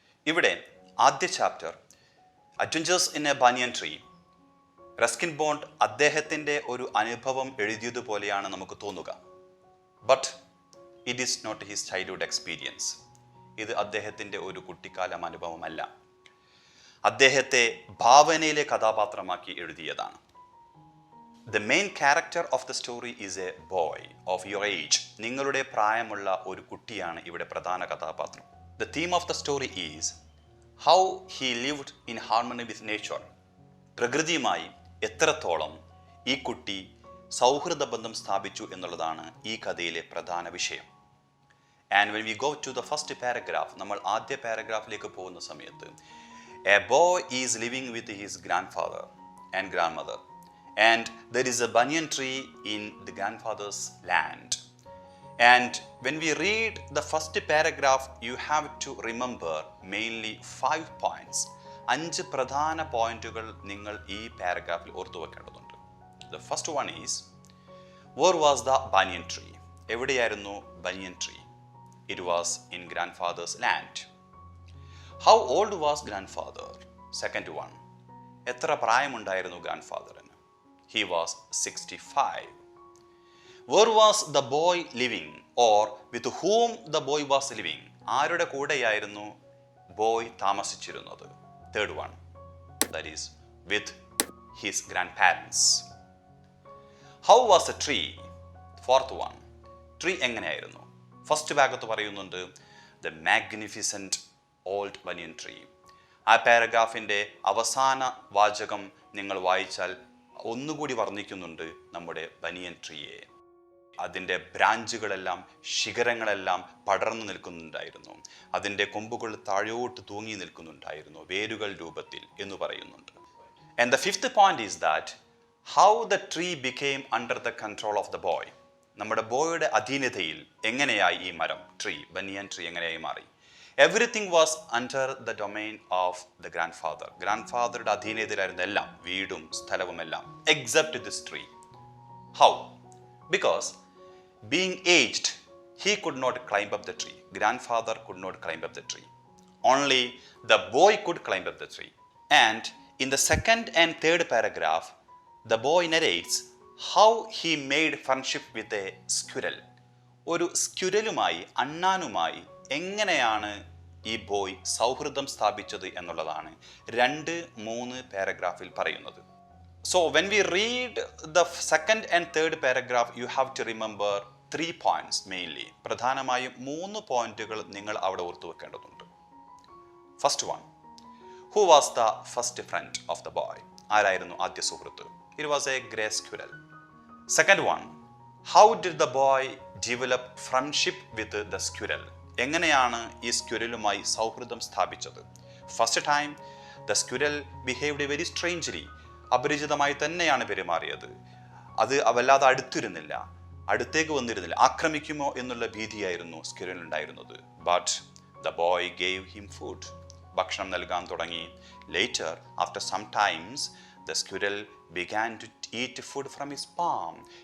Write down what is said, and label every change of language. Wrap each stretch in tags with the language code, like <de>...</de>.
<ml>ഇവിടെ ആദ്യ chapter adventures in A banyan tree, Ruskin bond അദ്ദേഹത്തിൻ്റെ ഒരു അനുഭവം എഴുതിയതുപോലെയാണ് നമുക്ക് തോന്നുക.</ml> <en>But it is not his childhood experience.</en> <ml>ഇത് അദ്ദേഹത്തിൻ്റെ ഒരു കുട്ടിക്കാലം അനുഭവമല്ല. അദ്ദേഹത്തെ ഭാവനയിലെ കഥാപാത്രമാക്കി എഴുതിയതാണ്.</ml> <en>The main character of the story is a boy of your age.</en> <ml>നിങ്ങളുടെ പ്രായമുള്ള ഒരു കുട്ടിയാണ് ഇവിടെ പ്രധാന കഥാപാത്രം.</ml> <en>The theme of the story is how he lived in harmony with nature.</en> <ml>പ്രകൃതിയുമായി എത്രത്തോളം ഈ കുട്ടി സൗഹൃദ ബന്ധം സ്ഥാപിച്ചു എന്നുള്ളതാണ് ഈ കഥയിലെ പ്രധാന വിഷയം.</ml> <en>And when we go to the first paragraph,</en> <ml>നമ്മൾ ആദ്യ പാരഗ്രാഫിലേക്ക് പോകുന്ന സമയത്ത്</ml> <en>a boy is living with his grandfather and grandmother. And there is a banyan tree in the grandfather's land. And when we read the first paragraph, you have to remember mainly 5 points.</en> <ml>5 പ്രധാന പോയിന്റുകൾ നിങ്ങൾ ഈ പാരഗ്രാഫിൽ ഓർത്തു വെക്കേണ്ടതുണ്ട്.</ml> <en>The first one is, where was the banyan tree?</en> <ml>എവിടെയായിരുന്നു</ml> <en>banyan tree? It was in grandfather's land. How old was grandfather? Second one,</en> <ml>എത്ര പ്രായമുണ്ടായിരുന്നു</ml> <en>grandfather? He was 65. Where was the boy living, or with whom the boy was living?</en> <ml>ആരുടെ കൂടെയായിരുന്നു boy താമസിച്ചിരുന്നത്?</ml> <en>Third one, that is with his grandparents. How was the tree? Fourth one, tree</en> <ml>എങ്ങനെയായിരുന്നു? First ഭാഗത്ത് പറയുന്നുണ്ട്</ml> <en>the magnificent old banyan tree.</en> <ml>ആ പാരഗ്രാഫിൻ്റെ അവസാന വാചകം നിങ്ങൾ വായിച്ചാൽ ഒന്നുകൂടി വർണ്ണിക്കുന്നുണ്ട് നമ്മുടെ ബനിയൻ ട്രീയെ. അതിൻ്റെ ബ്രാഞ്ചുകളെല്ലാം, ശിഖരങ്ങളെല്ലാം പടർന്നു നിൽക്കുന്നുണ്ടായിരുന്നു. അതിൻ്റെ കൊമ്പുകൾ താഴോട്ട് തൂങ്ങി നിൽക്കുന്നുണ്ടായിരുന്നു വേരുകൾ രൂപത്തിൽ എന്ന് പറയുന്നുണ്ട്.</ml> <en>And the fifth point is that how the tree became under the control of the boy.</en> <ml>നമ്മുടെ ബോയുടെ അധീനതയിൽ എങ്ങനെയായി ഈ മരം, ട്രീ, ബനിയൻ ട്രീ എങ്ങനെയായി മാറി?</ml> <en>Everything was under the domain of the grandfather.</en> <ml>ഗ്രാൻഡ്ഫാദറുടെ അധീനതയിലായിരുന്നു എല്ലാം, വീടും സ്ഥലവും എല്ലാം,</ml> <en>Except this tree. How? Because being aged, he could not climb up the tree. Grandfather could not climb up the tree. Only the boy could climb up the tree. And in the second and third paragraph, the boy narrates how he made friendship with a squirrel.</en> <ml>ഒരു സ്ക്യുരലുമായി, അണ്ണാനുമായി എങ്ങനെയാണ് ഈ boy സൗഹൃദം സ്ഥാപിച്ചത് എന്നുള്ളതാണ് 2-3 പാരഗ്രാഫിൽ പറയുന്നത്.</ml> <en>So when we read the second and third paragraph, you have to remember 3 points mainly.</en> <ml>പ്രധാനമായും 3 പോയിന്റുകൾ നിങ്ങൾ അവിടെ ഓർത്തു വെക്കേണ്ടതുണ്ട്.</ml> <en>First one, who was the first friend of the boy?</en> <ml>ആരായിരുന്നു ആദ്യ സുഹൃത്ത്?</ml> <en>It was a grey squirrel. Second one, how did the boy develop friendship with the squirrel?</en> <ml>എങ്ങനെയാണ് ഈ സ്ക്വിരലുമായി സൗഹൃദം സ്ഥാപിച്ചത്?</ml> <en>First time the squirrel behaved very strangely.</en> <ml>അപരിചിതമായി തന്നെയാണ് പെരുമാറിയത്. അത് വല്ലാതെ അടുത്തേക്ക് വന്നിരുന്നില്ല. ആക്രമിക്കുമോ എന്നുള്ള ഭീതിയായിരുന്നു സ്ക്വിരൽ ഉണ്ടായിരുന്നത്.</ml> <en>But the boy gave him food.</en> <ml>ഭക്ഷണം നൽകാൻ തുടങ്ങി.</ml> <en>Later after some times the squirrel began to eat food from his palm.</en>